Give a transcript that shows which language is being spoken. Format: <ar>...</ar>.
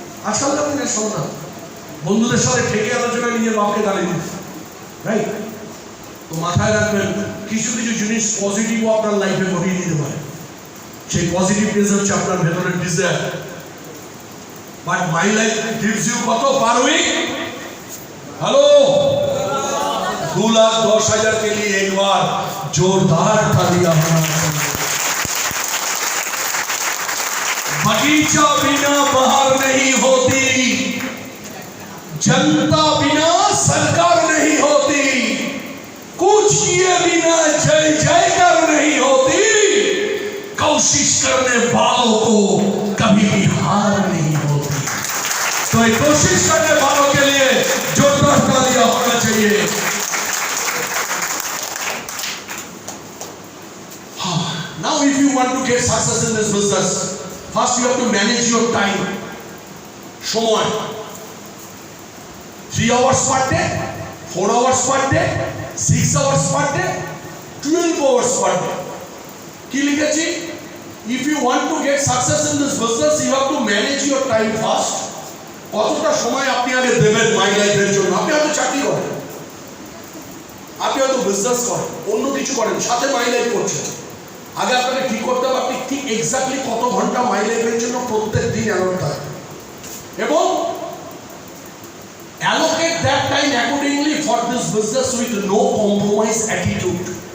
<bn>আজকালকার দিনের সন্তান বন্ধুদের সাথে ঠেকে আলোচনা নিজের বাপকে দাঁড়িয়ে দিচ্ছে, রাইট? তো মাথায় রাখবেন, কিছু কিছু জিনিস পজিটিভও আপনার লাইফে ঘটিয়ে দিতে পারে। সেই পজিটিভনেস হচ্ছে আপনার ভেতরের desire.</bn> <en>But my life gives you কত per week?</en> <hi>हेलो 2,10,000 के लिए एक बार जोरदार तालियां होना चाहिए। बगीचा बिना बहार नहीं होती, जनता बिना सरकार नहीं होती, कुछ किए बिना जय जयकार नहीं होती, कोशिश करने वालों को कभी भी हार नहीं होती। तो ये कोशिश करने वालों के लिए जोरदार तालियां होना चाहिए।</hi> <en>Now if you want to get success in this business, first you have to manage your time. সময় 3 hours per day, 4 hours per day, 6 hours per day, 12 hours per day.</en> <bn>কি লিখেছি?</bn> <en>If you want to get success in this business, you have to manage your time first.</en> <bn>কতটা সময় আপনি আগে দেবেন মাই লাইফের জন্য? আপনি হয়তো চাকরি করেন, আপনি হয়তো বিজনেস করেন, অন্য কিছু করেন, সাথে মাই লাইফ করছেন। আগে আপনাকে ঠিক করতে হবে আপনি ঠিক এক্স্যাক্টলি কত ঘন্টা মাই লাইফের জন্য প্রত্যেক দিন অ্যালট থাকে, এবং</bn> <en>allocate that time accordingly for this business with no compromise attitude.</en>